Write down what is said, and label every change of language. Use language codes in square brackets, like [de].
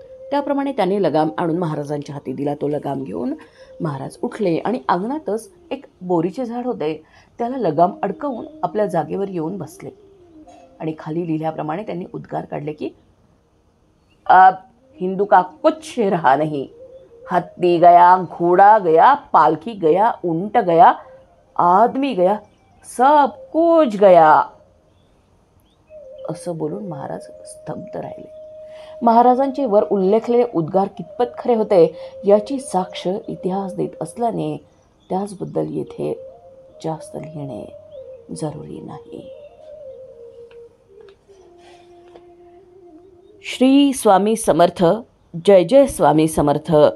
[mr] त्याप्रमाणे त्याने लगाम आणून महाराजांच्या हाती दिला. तो लगाम घेऊन महाराज उठले आणि अंगणातच एक बोरीचे झाड होते त्याला लगाम अडकवून आपल्या जागेवर येऊन बसले आणि खाली लिहिल्याप्रमाणे त्यांनी उद्गार काढले की [hi] अब हिंदू का कुछ रहा नहीं. हत्ती गया, घोडा गया, पालखी गया, ऊंट गया, आदमी गया, सब कुछ गया. [mr] असं बोलून महाराज स्तब्ध राहिले. महाराजांचे वर उल्लेखलेले उद्गार कितपत खरे होते याची साक्ष इतिहास देत असल्याने त्याचबद्दल येथे जास्त लिहिणे जरुरी नाही. श्री स्वामी समर्थ. जय जय स्वामी समर्थ.